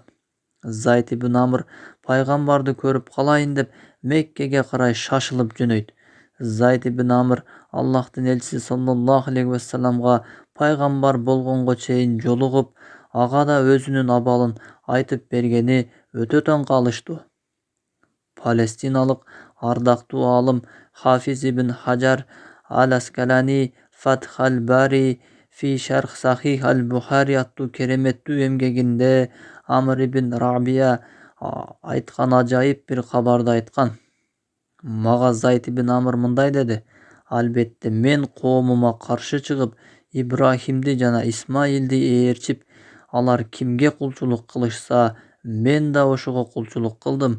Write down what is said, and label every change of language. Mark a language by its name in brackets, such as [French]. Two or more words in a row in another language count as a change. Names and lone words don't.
[Kyrgyz] Зайд ибн Амр пайгамбарды көрүп калайын деп Меккеге карай шашылып жөнөйт. Зайд ибн Амр Аллахтын элчиси [Arabic] صلى الله عليه وسلم [Kyrgyz] пайгамбар болгонго чейин жолугуп, ага да өзүнүн абалын айтып бергени өтө таң калыштуу. Палестиналык ардактуу алым Хафиз ибн Хаджар ал-Аскалани Фатх аль-Бари фи Шарх Сахих аль-Бухари аттуу кереметтүү эмгегинде Амр ибн Рабия айткан ажайып бир кабарды айткан. Мага Зайд ибн Амр мындай деди: албетте мен коомума каршы чыгып, Ибрахимди жана Исмаилди ээрчип, алар кимге кулчулук кылышса, мен да ошого кулчулук кылдым.